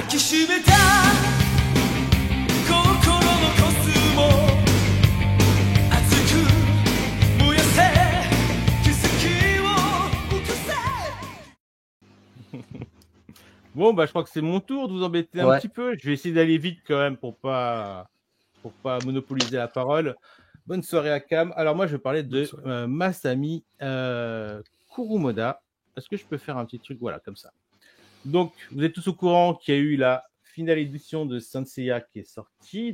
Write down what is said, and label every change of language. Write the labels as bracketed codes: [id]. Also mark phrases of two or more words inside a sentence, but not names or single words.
[ja] きしめた心のコスモ熱く燃やせ奇跡を起こせ [fr] Bon, bah, je crois que c'est mon tour de vous embêter un petit peu. Je vais essayer d'aller vite quand même pour pas monopoliser la parole. Bonne soirée à Cam. Alors moi, je vais parler de Masami Kurumoda. Est-ce que je peux faire un petit truc, voilà, comme ça. Donc, vous êtes tous au courant qu'il y a eu la finale édition de Saint Seiya qui est sortie.